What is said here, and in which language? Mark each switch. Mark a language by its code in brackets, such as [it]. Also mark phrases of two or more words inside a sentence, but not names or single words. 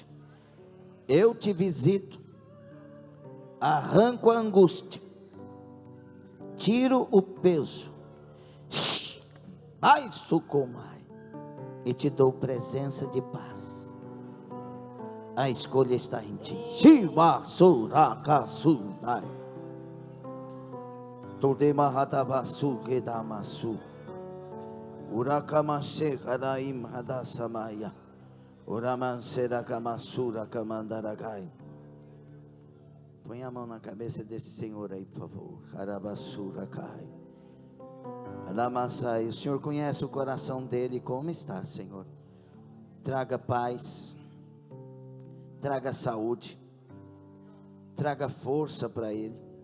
[pt] Eu te visito, arranco a angústia, tiro o peso, ai sucumai, e te dou presença de paz. A escolha está em ti. Shiva surakasudai, todemahadavasu gedamasu, urakamashe kadaim hadasamaya, uramansera kamasura kamandaragai. Põe a mão na cabeça desse senhor aí, por favor. Karabasura cai. Alamassai. O Senhor conhece o coração dele. Como está, Senhor? Traga paz, traga saúde, traga força para ele.